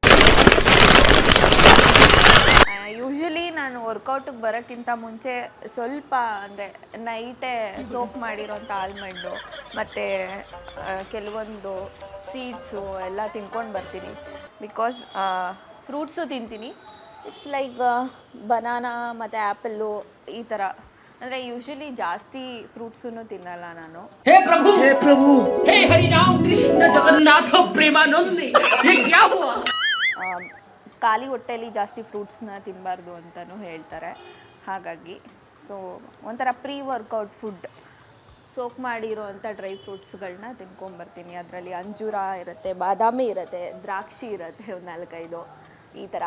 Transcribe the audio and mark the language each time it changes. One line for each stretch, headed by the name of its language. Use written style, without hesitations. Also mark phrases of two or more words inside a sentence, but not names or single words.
Kannada: ಯೂಶ್ವಲಿ ನಾನು ವರ್ಕೌಟಿಗೆ ಬರೋಕ್ಕಿಂತ ಮುಂಚೆ ಸ್ವಲ್ಪ ಅಂದರೆ ನೈಟೇ ಸೋಪ್ ಮಾಡಿರೋಂಥ ಆಲ್ಮಂಡು ಮತ್ತು ಕೆಲವೊಂದು ಸೀಡ್ಸು ಎಲ್ಲ ತಿನ್ಕೊಂಡು ಬರ್ತೀನಿ. ಬಿಕಾಸ್ ಫ್ರೂಟ್ಸು ತಿಂತೀನಿ.
English: it's like banana
Kannada: ಮತ್ತು ಆ್ಯಪಲ್ಲು ಈ ಥರ. ಅಂದರೆ ಯೂಶ್ವಲಿ ಜಾಸ್ತಿ ಫ್ರೂಟ್ಸನ್ನು ತಿನ್ನಲ್ಲ ನಾನು.
Hindi: हे प्रभु हे हरि राम कृष्ण जगन्नाथ प्रेमानंदी ये क्या हुआ?
Kannada: ಖಾಲಿ ಹೊಟ್ಟೆಯಲ್ಲಿ ಜಾಸ್ತಿ ಫ್ರೂಟ್ಸ್ನ ತಿನ್ನಬಾರ್ದು ಅಂತಲೂ ಹೇಳ್ತಾರೆ. ಹಾಗಾಗಿ ಸೊ ಒಂಥರ
English: pre workout food soak
Kannada: ಮಾಡಿರೋ ಅಂಥ
English: dry fruits
Kannada: ತಿನ್ಕೊಂಬರ್ತೀನಿ. ಅದರಲ್ಲಿ ಅಂಜೂರ ಇರುತ್ತೆ, ಬಾದಾಮಿ ಇರುತ್ತೆ, ದ್ರಾಕ್ಷಿ ಇರುತ್ತೆ, ಒಂದು 4-5 ಈ ಥರ.